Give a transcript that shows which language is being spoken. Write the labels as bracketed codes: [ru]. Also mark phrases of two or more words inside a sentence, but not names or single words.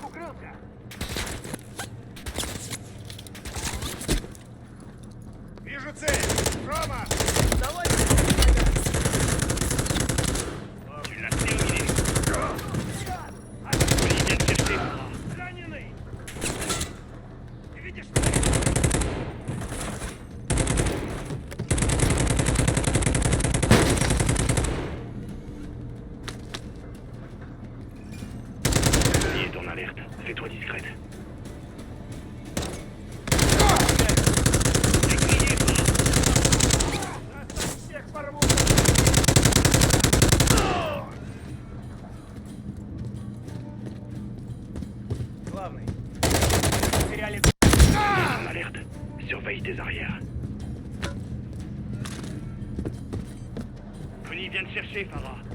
[ru] Прицелился! Вижу цель! Рома! Давай! [fr] Tu l'as terminé. Poli vient te chercher, Farah. [ru] Раненый! Ты видишь? [fr] Poli est en alerte. Fais-toi discrète. Décrié, Farah. [ru] Всех порву! Главный. Потеряли... [fr] En alerte. Surveille tes arrières. Poli vient te chercher, Farah.